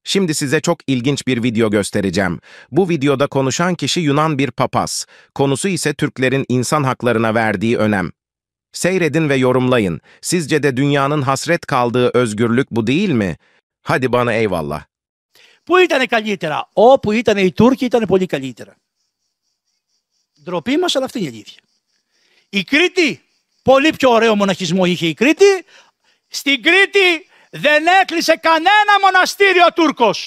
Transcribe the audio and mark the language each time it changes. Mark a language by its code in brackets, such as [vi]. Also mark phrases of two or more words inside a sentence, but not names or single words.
[tr] Şimdi size çok ilginç bir video göstereceğim. Bu videoda konuşan kişi Yunan bir papaz. Konusu ise Türklerin insan haklarına verdiği önem. Seyredin ve yorumlayın. Sizce de dünyanın hasret kaldığı özgürlük bu değil mi? Hadi bana eyvallah. [el] Πού ήτανε καλύτερα? Όπου ήταν οι Τούρκοι ήταν πολύ καλύτερα. Ντροπή μας, αλλά αυτή είναι η αλήθεια. Η Κρήτη, πολύ πιο ωραίο μοναχισμό είχε η Κρήτη. Στην Κρήτη δεν έκλεισε κανένα μοναστήριο ο Τούρκος.